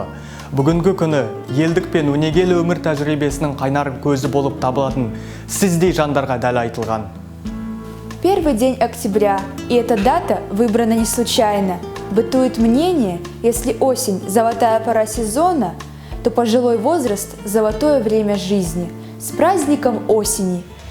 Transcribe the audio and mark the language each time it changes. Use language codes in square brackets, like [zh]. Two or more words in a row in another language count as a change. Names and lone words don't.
[kk] Бүгінгі күні елдік пен өнегелі өмір тәжірибесінің қайнар көзі болып табылатын сіздей жандарға дәл айтылған. [ru] Первый день октября, и эта дата выбрана не случайно. Бытует мнение, если осень – золотая пора сезона, то пожилой возраст – золотое время жизни. С праздником осени!